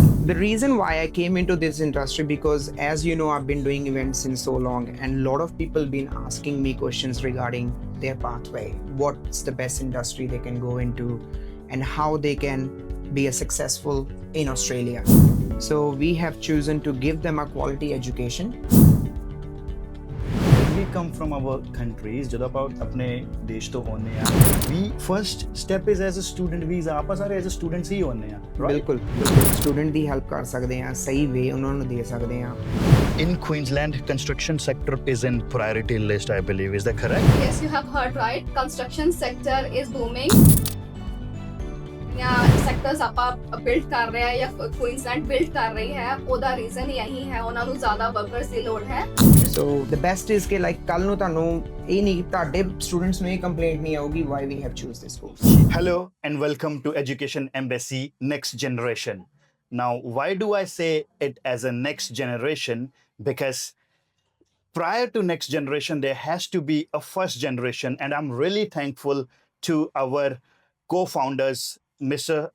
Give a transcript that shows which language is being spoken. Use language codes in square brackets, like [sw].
[en] The reason why I came into this industry, because as you know, I've been doing events since so long, and a lot of people been asking me questions regarding their pathway, what's the best industry they can go into, and how they can be a successful in Australia. So we have chosen to give them a quality education. We come from our countries [pa] ਜਦੋਂ ਆਪਾਂ ਆਪਣੇ ਦੇਸ਼ ਤੋਂ ਆਉਂਦੇ ਆ [en] we first step is as a student visa [pa] ਆਪਾਂ ਸਾਰੇ [en] as a students [pa] ਹੀ ਆਉਂਦੇ ਆ ਬਿਲਕੁਲ ਸਟੂਡੈਂਟ ਦੀ ਹੈਲਪ ਕਰ ਸਕਦੇ ਆ, ਸਹੀ ਵੇ ਉਹਨਾਂ ਨੂੰ ਦੇ ਸਕਦੇ ਆ. [en] In Queensland, construction sector is in priority list, I believe. Is that correct? Yes, you have heard right. Construction sector is booming. [pa] या सेक्टर्स ਆਪਾਂ ਬਿਲਡ ਕਰ ਰਹੇ ਆ ਜਾਂ ਕੁਈਨਸਲੈਂਡ ਬਿਲਡ ਕਰ ਰਹੀ ਹੈ, ਉਹਦਾ ਰੀਜ਼ਨ ਇਹੀ ਹੈ, ਉਹਨਾਂ ਨੂੰ ਜ਼ਿਆਦਾ ਵਰਕਰਸ ਦੀ ਲੋੜ ਹੈ. [en] So the best is [pa] ਕਿ like ਕੱਲ ਨੂੰ ਤੁਹਾਨੂੰ ਇਹ ਨਹੀਂ ਤੁਹਾਡੇ ਸਟੂਡੈਂਟਸ ਨੂੰ ਇਹ ਕੰਪਲੇਂਟ ਨਹੀਂ ਆਊਗੀ [en] why we have choose this course. Hello and welcome to Education Embassy Next Generation. Now, why do I say it as a next generation? Because prior to next generation, there has to be a first generation, and I'm really thankful to our co-founders, Mr.